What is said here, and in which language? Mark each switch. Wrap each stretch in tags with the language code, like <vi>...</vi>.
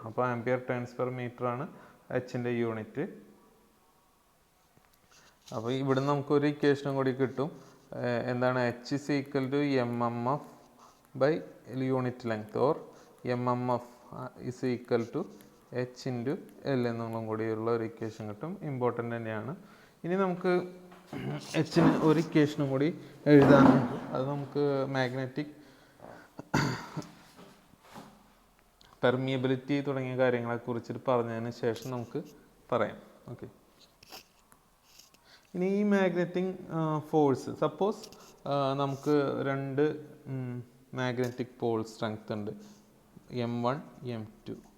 <ml>അപ്പോൾ ampere turns per metre ആണ് Hൻ്റെ unit. അപ്പോൾ ഇവിടെ നമുക്കൊരു ഇക്വേഷനും കൂടി കിട്ടും.</ml> <en>എന്താണ്, H is equal to MMF by unit length, or MMF is equal to H into L</en> <ml>എന്നുള്ളതും കൂടിയുള്ള ഒരു ഇക്വേഷൻ കിട്ടും. ഇമ്പോർട്ടൻ്റ് തന്നെയാണ്. ഇനി നമുക്ക് Hന് ഒരു ഇക്വേഷനും കൂടി എഴുതാനുണ്ട്. അത് നമുക്ക് മാഗ്നറ്റിക് പെർമിയബിലിറ്റി തുടങ്ങിയ കാര്യങ്ങളെ കുറിച്ചിട്ട് പറഞ്ഞതിന് ശേഷം നമുക്ക് പറയാം. ഓക്കെ, ഇനി ഈ മാഗ്നറ്റിക് ഫോഴ്സ്, സപ്പോസ് നമുക്ക് രണ്ട് മാഗ്നറ്റിക് പോൾ സ്ട്രെങ്ത് ഉണ്ട്, M1 M2.</ml>